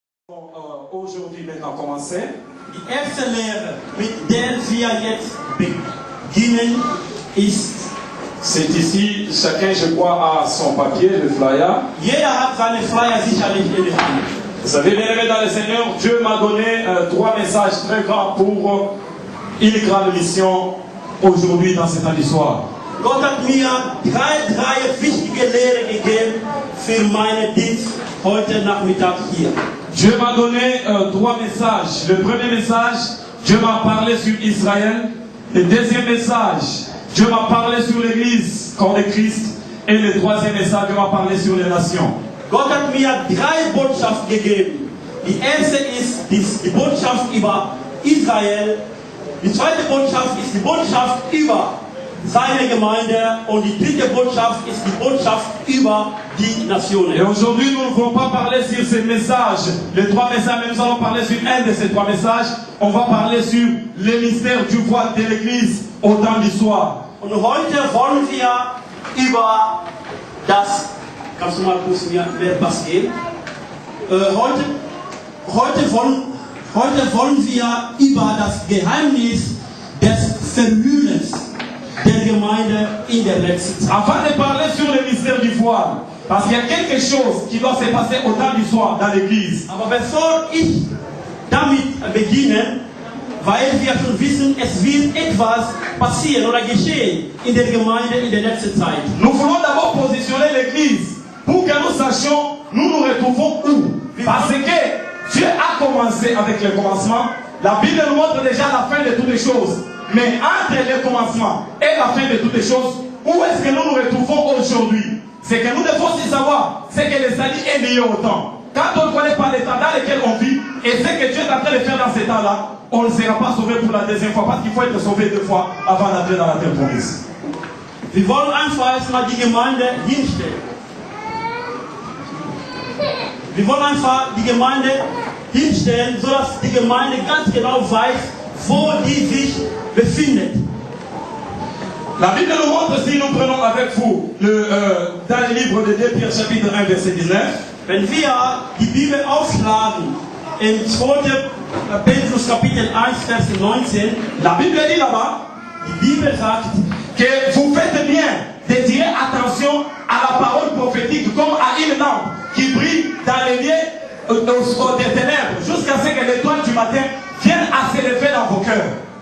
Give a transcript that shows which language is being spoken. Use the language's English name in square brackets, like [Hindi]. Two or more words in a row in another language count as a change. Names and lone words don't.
[French] Aujourd'hui, maintenant, commencer. [German] Die erste Lehre, mit der wir jetzt beginnen, ist. [French] C'est ici, chacun, je crois, a son papier, le flyer. [German] Jeder hat seine Flyer sicherlich in der Hand. [French] Vous savez, bien aimé dans le Seigneur, Dieu m'a donné 3 messages très grands pour une grande mission aujourd'hui dans cette année soir. [German] Gott hat mir drei wichtige Lehren gegeben für meinen Dienst heute Nachmittag hier. [French] Dieu m'a donné 3 messages. Le premier message, Dieu m'a parlé sur Israël. Le deuxième message, Dieu m'a parlé sur l'Église, corps de Christ. Et le troisième message, Dieu m'a parlé sur les nations. [German] Gott hat mir 3 Botschaften gegeben. Die erste ist die Botschaft über Israel. Die zweite Botschaft ist die Botschaft über seine Gemeinde. Und die dritte Botschaft ist die Botschaft über die Nationen. [French] Et aujourd'hui, nous ne voulons pas parler sur ces messages. Les 3 messages, mais nous allons parler sur un de ces 3 messages. On va parler sur le mystère du voile de l'Église au temps du soir. [German] Und heute wollen wir über das, kannst du mal kurz mir mehr was geben? Heute wollen wir über das Geheimnis des Vermüllens der Gemeinde in der letzten Zeit. [French] Avant de parler sur le mystère du voile, parce qu'il y a quelque chose qui doit se passer au temps du soir dans l'Église. [German] Aber bevor ich damit beginne, weil wir schon wissen, es wird etwas passieren oder geschehen in der Gemeinde in der letzten Zeit. [French] Nous voulons d'abord positionner l'Église pour que nous sachions nous nous retrouvons où. Parce que Dieu a commencé avec le commencement. La Bible nous montre déjà la fin de toutes les choses. Mais entre le commencement et la fin de toutes les choses, où est-ce que nous nous retrouvons aujourd'hui? C'est que nous devons aussi savoir ce que les alliés est lié au temps. Quand on ne connaît pas l'état dans lequel on vit et ce que Dieu est en train de faire dans cet temps-là, on ne sera pas sauvé pour la deuxième fois parce qu'il faut être sauvé 2 fois avant d'entrer dans la terre promise. [German] Wir wollen einfach erstmal die Gemeinde hinstellen. Wir wollen einfach die Gemeinde hinstellen, sodass die Gemeinde ganz genau weiß, wo die sich befindet. [French] La Bible nous montre, si nous prenons avec vous dans le livre de 2 Pierre chapitre 1 verset 19. [German] Wenn wir die Bibel aufschlagen, im 2. Petrus Kapitel 1 Vers 19, [French] la Bible dit là-bas, [German] die Bibel sagt, [French] que vous faites bien de tirer attention à la parole prophétique comme à une lampe qui brille dans les lieux des ténèbres jusqu'à ce que l'étoile du matin vienne à s'élever dans vos cœurs.